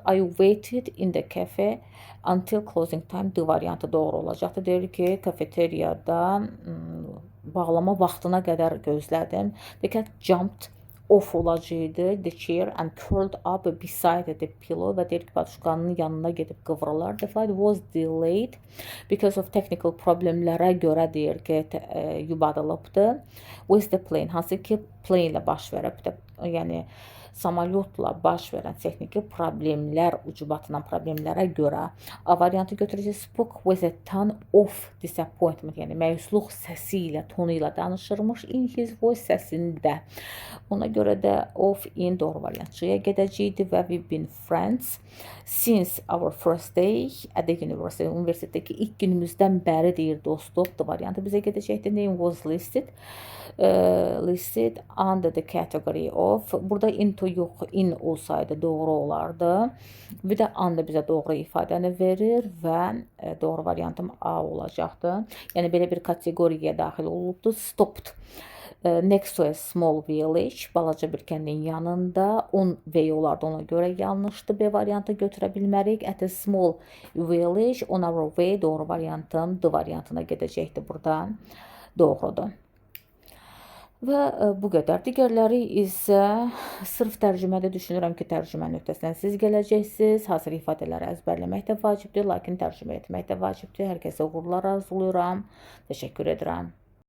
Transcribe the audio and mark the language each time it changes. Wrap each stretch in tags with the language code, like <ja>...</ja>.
<en>I waited in the cafe until closing time</en> <az>D variantı doğru olacaqdır. Deyir ki, kafeteriyada bağlama vaxtına qədər gözlədim.</az> <en>The cat jumped off</en> <az>olacaqdı.</az> <en>The chair and curled up beside the pillow</en> <az>və deyir ki, paduşkanın yanına gedib qıvrılar.</az> <en>The flight was delayed because of technical problemlərə</en> <az>görə deyir ki, yubadılıbdır.</az> <en>With the plane,</en> <az>hansı ki plane ilə baş veribdir. Yəni samalyotla baş verən texniki problemlər, ucubatla problemlərə görə A variantı götürəcək.</az> <en>Spoke with a tone of disappointment,</en> <az>yəni məyusluq səsi ilə, tonu ilə danışırmış.</az> <en>In his voice, səsində.</en> <az>Ona görə də</az> <en>of in</en> <az>doğru variantçıya gedəcəkdi və</az> <en>we've been friends since our first day at the university.</en> <az>Universitetdəki ilk günümüzdən bəri deyir dostluq D variantı bizə gedəcəkdi.</az> <en>Name was listed under the category of.</en> <az>Burada into yox, in olsaydı doğru olardı. Bir də and da bizə doğru ifadəni verir və doğru variantım A olacaqdı. Yəni belə bir kateqoriyaya daxil olubdu.</az> <en>Stopped next to a small village,</en> <az>balaca bir kəndin yanında. On way olardı, ona görə yanlışdı. B variantı götürə bilmərik.</az> <en>At a small village, on our way</en> <az>doğru variantım D variantına gedəcəkdi burada. Doğrudur. Və bu qədər. Digərləri isə sırf tərcümədə düşünürəm ki, tərcümənin öhdəsindən siz gələcəksiniz. Hazır ifadələri əzbərləmək də vacibdir, lakin tərcümə etmək də vacibdir. Hər kəsə uğurlar arzulayıram. Təşəkkür edirəm.</az>